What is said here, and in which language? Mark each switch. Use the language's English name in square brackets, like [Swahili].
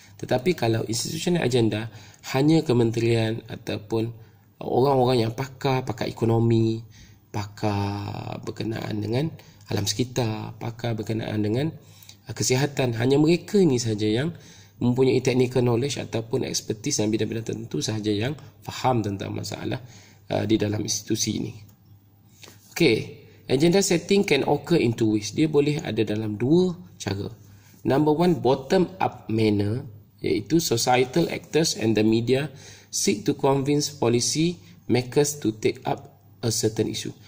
[Malay] Tetapi kalau institutional agenda, hanya kementerian ataupun orang-orang yang pakar ekonomi, pakar berkenaan dengan alam sekitar, pakar berkenaan dengan kesihatan, hanya mereka ini saja yang mempunyai technical knowledge ataupun expertise dalam bidang-bidang tertentu sahaja yang faham tentang masalah di dalam institusi ini. [English] Okey, agenda setting can occur in two ways. [Malay] Dia boleh ada dalam dua cara. [English] Number one, bottom up manner, iaitu societal actors and the media seek to convince policy makers to take up a certain issue.